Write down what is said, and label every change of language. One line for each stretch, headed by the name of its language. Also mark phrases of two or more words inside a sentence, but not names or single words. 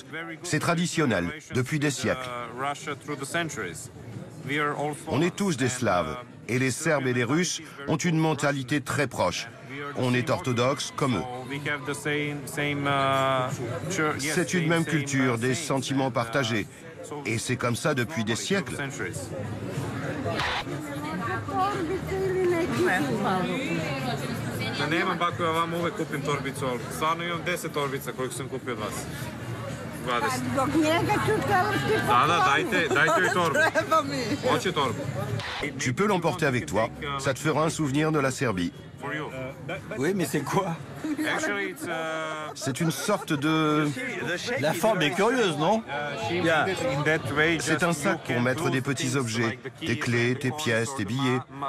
French: C'est traditionnel, depuis des siècles. On est tous des Slaves, et les Serbes et les Russes ont une mentalité très proche. On est orthodoxes comme eux. C'est une même culture, des sentiments partagés. Et c'est comme ça depuis des siècles.
Serbian: Nemam bako, ja vam uvek kupim torbicu, ali stvarno imam 10 torbica koliko sam kupio od vas. 20. Dajte mi torbu. Hoće torbu.
French: Tu peux l'emporter avec toi, ça te fera un souvenir de la Serbie. Oui, mais c'est quoi? C'est une sorte de... La forme est curieuse, non? C'est un sac pour mettre des petits objets, tes clés, tes pièces, tes billets.